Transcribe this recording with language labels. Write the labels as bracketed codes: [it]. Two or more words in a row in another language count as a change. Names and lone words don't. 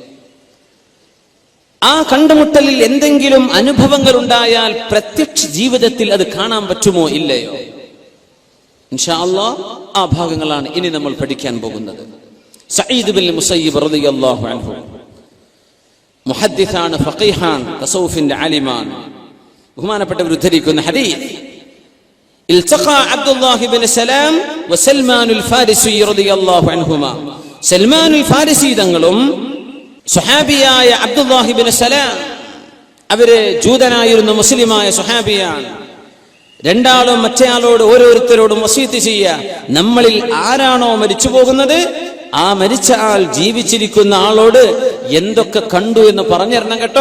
[ml] ആ കണ്ടുമുട്ടലിൽ എന്തെങ്കിലും അനുഭവങ്ങൾ ഉണ്ടായാൽ പ്രത്യക്ഷ ജീവിതത്തിൽ അത് കാണാൻ പറ്റുമോ ഇല്ലയോ? [ar] إن شاء الله [ml] ആ ഭാഗങ്ങളാണ് ഇനി നമ്മൾ പഠിക്കാൻ പോകുന്നത്. സഈദ് ബിൻ മുസയ്യിബ് [ar] رضي الله عنه [ml] മുഹദ്ദിസാണ്, ഫഖീഹാൻ, തസൗഫിന്റെ ആലിമാൻ. ബഹുമാനപ്പെട്ടവർ ഉദ്ധരിക്കുന്ന ഹദീസ്, [ar] التقى عبد الله بن سلام وسلمان الفارسي رضي الله عنهما. [ml] سلمان الفارسي തങ്ങളും സ്വഹാബിയായ അബ്ദുല്ലാഹി ബിൻ സലാം, അവര് ജൂതനായിരുന്ന മുസ്ലിമായ സ്വഹാബിയാണ്. രണ്ടാളും മറ്റേയാളോട് ഓരോരുത്തരോടും വസീയത്ത് ചെയ്യുക, നമ്മളിൽ ആരാണോ മരിച്ചു പോകുന്നത് ആ മരിച്ച ആൾ ജീവിച്ചിരിക്കുന്ന ആളോട് എന്തൊക്കെ കണ്ടു എന്ന് പറഞ്ഞു തരണം കേട്ടോ.